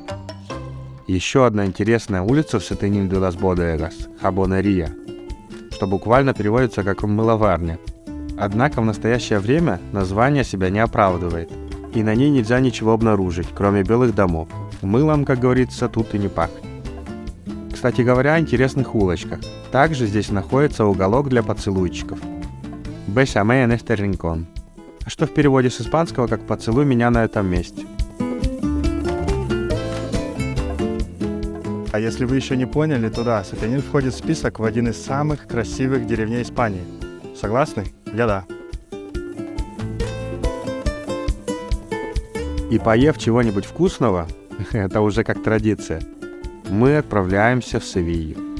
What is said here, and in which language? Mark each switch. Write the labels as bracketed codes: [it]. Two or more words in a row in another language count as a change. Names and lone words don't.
[ru] Еще одна интересная улица в Сетенин де лас Бодегас – Хабонерия, что буквально переводится как «мыловарня». Однако в настоящее время название себя не оправдывает, и на ней нельзя ничего обнаружить, кроме белых домов. Мылом, как говорится, тут и не пахнет. Кстати говоря, о интересных улочках. Также здесь находится уголок для поцелуйчиков. [es] «Bésame en este rincón», [ru] что в переводе с испанского как «поцелуй меня на этом месте». А если вы еще не поняли, то да, Сетенин входит в список в один из самых красивых деревней Испании. Согласны? Я да. И поев чего-нибудь вкусного, это уже как традиция, мы отправляемся в Севилью.